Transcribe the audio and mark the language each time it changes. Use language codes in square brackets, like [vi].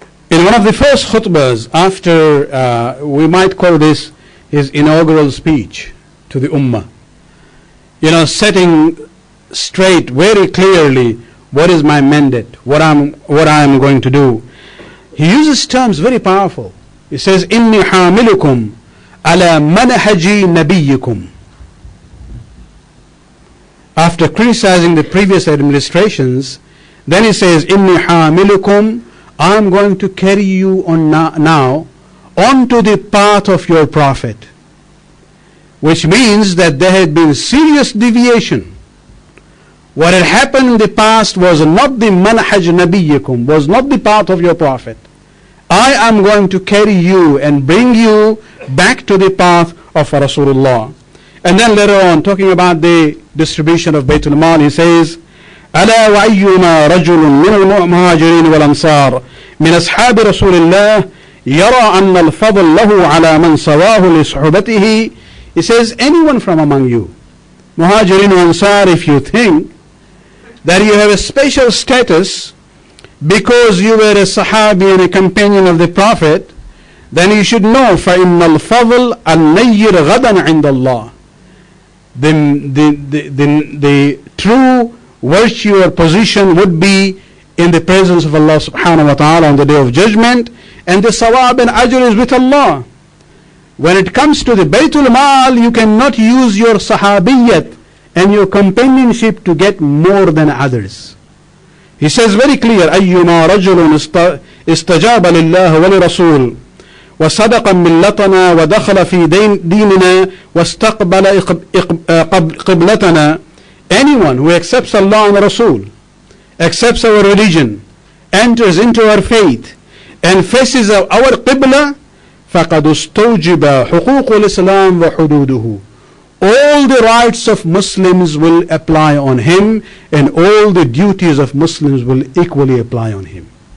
[en] In one of the first khutbahs, after, we might call this his inaugural speech to the Ummah, setting straight very clearly what is my mandate, what I am going to do. He uses terms very powerful. He says, [ar] إِنِّي حَامِلُكُمْ عَلَى مَنْهَجِ نَبِيِّكُمْ. [en] After criticizing the previous administrations, then he says, [ar] إِنِّي حَامِلُكُمْ, [en] I am going to carry you on now onto the path of your Prophet. Which means that there had been serious deviation. What had happened in the past was not the manhaj nabiyyikum, was not the path of your Prophet. I am going to carry you and bring you back to the path of Rasulullah. And then later on, talking about the distribution of Baytul Mal, he says, [ar] ألا وأيما رجل من المهاجرين والأنصار من أصحاب رسول الله يرى أن الفضل له على من سواه لصحبته. [en] He says, anyone from among you, Muhajirin and Ansar, if you think that you have a special status because you were a Sahabi and a companion of the Prophet, then you should know [ar] فَإِنَّ الْفَضْلَ النَّيِّرْ غَدًا عِنْدَ اللَّهِ. [en] The true virtue or position would be in the presence of Allah subhanahu wa ta'ala on the day of judgment, and the sawab and ajr is with Allah. When it comes to the Baytul Mal, you cannot use your sahabiyyat and your companionship to get more than others. He says very clear, [ar] أيما رجل استجاب لله ولرسول وصدق ملتنا ودخل في ديننا واستقبل قبلتنا. [en] Anyone who accepts Allah and Rasul, accepts our religion, enters into our faith, and faces our Qibla, [ar] فَقَدْ اسْتَوْجِبَ حُقُوقُ الْإِسْلَامِ وَحُدُودُهُ. [en] All the rights of Muslims will apply on him, and all the duties of Muslims will equally apply on him.